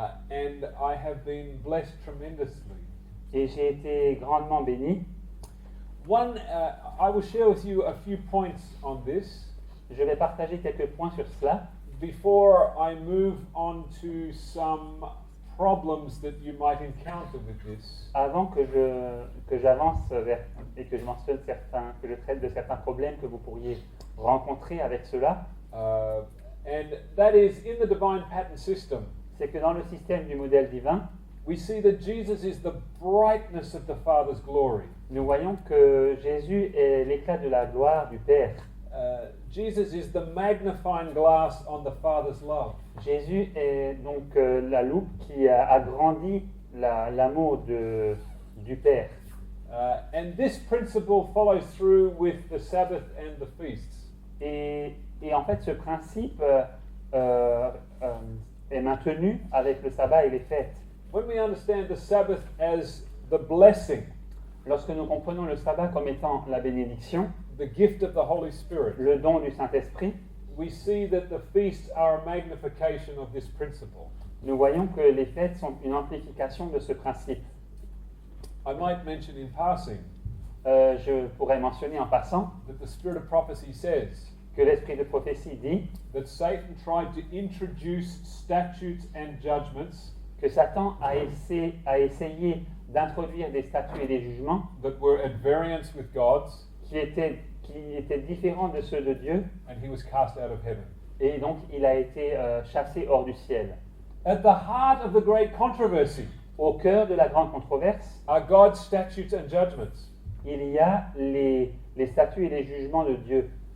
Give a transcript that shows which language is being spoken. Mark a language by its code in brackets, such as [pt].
[en] And I have been blessed tremendously. [fr] et j'ai été grandement béni. [en] I will share with you a few points on this [fr] Je vais partager quelques points sur cela [en] before I move on to some problems that you might encounter with this. [fr] avant que j'avance et que je mentionne que je traite de certains problèmes que vous pourriez rencontrer avec cela. [en] And that is in the divine pattern system. [fr] C'est que dans le système du modèle divin, [en] We see that Jesus is the brightness of the Father's glory. [fr] nous voyons que Jésus est l'éclat de la gloire du Père. [en] Jesus is the magnifying glass on the Father's love. [fr] Jésus est donc la loupe qui agrandit l'amour du Père. [en] And this principle follows through with the Sabbath and the feasts. [fr] Et en fait, ce principe est maintenu avec le sabbat et les fêtes. [en] When we understand the Sabbath as the blessing, [fr] Lorsque nous comprenons le sabbat comme étant la bénédiction, [en] the gift of the Holy Spirit, [fr] le don du Saint-Esprit, [en] we see that the feasts are a magnification of this principle. [fr] nous voyons que les fêtes sont une amplification de ce principe. [en] I might mention in passing [fr] Je pourrais mentionner en passant [en] that the Spirit of prophecy says [fr] que l'esprit de prophétie dit [en] that Satan tried to introduce statutes and judgments [fr] que Satan a essayé d'introduire des statuts et des jugements [en] that were at variance with God's, [fr] qui étaient différents de ceux de Dieu, [en] and he was cast out of heaven. [fr] et donc il a été chassé hors du ciel. [en] At the heart of the great controversy [fr] Au cœur de la grande controverse, [en] are God's statutes and judgments. [fr] il y a les statuts et les jugements de Dieu.